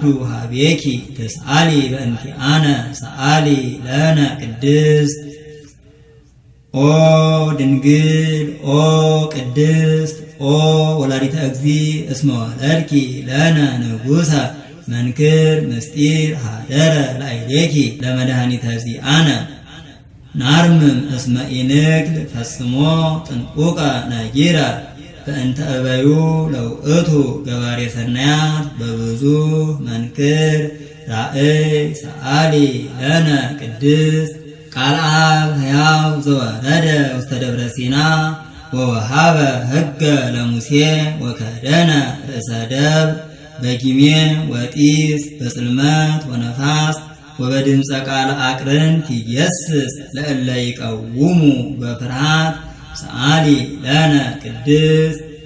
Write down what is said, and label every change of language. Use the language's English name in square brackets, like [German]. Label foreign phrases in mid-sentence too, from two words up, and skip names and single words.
[Geez] ሀቤኪ ተስአሊ በእንቲአነ ሰአሊ ለነ ቅድስት ኦ ድንግል ኦ ቅድስት ኦ ወላዲተ እግዚእ እስመ ወለድኪ ለነ ንጉሠ መንክር ምስጢር ሀደረ ላዕሌኪ ለመድኃኒተ ዚአነ ናርምም እስመ ኢንክል ፈጽሞ ጥንቁቀ ነጊረ በእንተ እበዩ ለውእቱ ገባሬ ሰናያት በብዙ መንክር ራእይ ሰአሊ ለነ ቅድስት ቃል አብ ሕያው ዘወረደ ውስተ ደብረ ሲና ወወሃበ ሕገ ለሙሴ ወከደነ ርእሰ ደብር በጊሜ ወጢስ በጽልመት ወነፋስ ወበድምፀ ቃል አቅርንት ይየስስ ለእለ ይቀውሙ በፍርሃት ሰአሊ ለነ ቅድስት